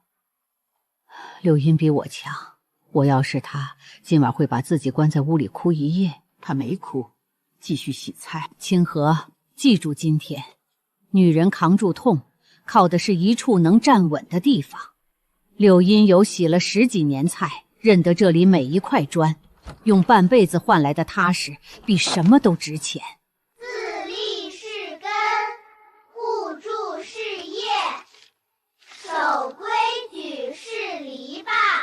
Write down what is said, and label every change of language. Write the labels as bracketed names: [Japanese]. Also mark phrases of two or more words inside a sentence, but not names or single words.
[Chinese] 柳茵比我強，我要是他，今晚會把自己關在屋裡哭一夜。他沒哭，繼續洗菜。清河，記住今天，女人扛住痛，靠的是一處能站穩的地方。柳茵有洗了10 幾年菜，認得這裡每一塊磚。用半輩子換來的踏實，比什麼都值錢。自立是根，互助是業，守規矩是籬笆。